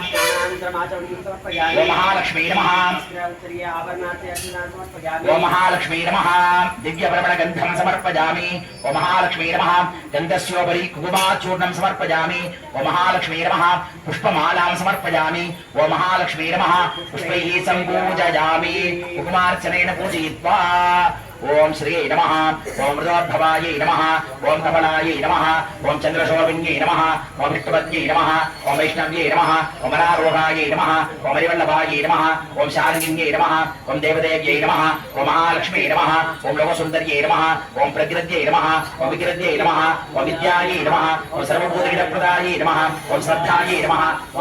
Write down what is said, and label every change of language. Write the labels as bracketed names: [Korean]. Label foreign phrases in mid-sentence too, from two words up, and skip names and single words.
[Sanskrit] ओम महालक्ष्मी नमः ओम महालक्ष्मी नमः दिव्यप्रवणगन्धं समर्पयामि ओम महालक्ष्मी नमः गन्धस्योपरि कुकुमाचूर्णं समर्पयामि ओम महालक्ष्मी नमः पुष्पमालां समर्पयामि ओम महालक्ष्मी नमः पुष्पैः सम्पूजयामि कुकुमार्चनेन पूजयित्वा ओम् श्री नमः ओम् ऋतोद्भवायै नमः ओम् कमलायै नमः ओम् चन्द्रशोभिन्यै नमः ओम् विष्णुपत्न्यै नमः ओम् वैष्णव्यै नमः ओम् अनारोगायै नमः ओम् हरिवल्लभायै नमः ओम् शार्ङ्गिण्यै नमः ओम् देवदेव्यै नमः ओम् महालक्ष्म्यै नमः ओम् लोकसुन्दर्यै नमः ओम् प्रकृत्यै नमः ओम् विकृत्यै नमः ओम् विद्यायै नमः ओम् सर्वभूतहितप्रदायै नमः ओम् श्रद्धायै नमः ओम्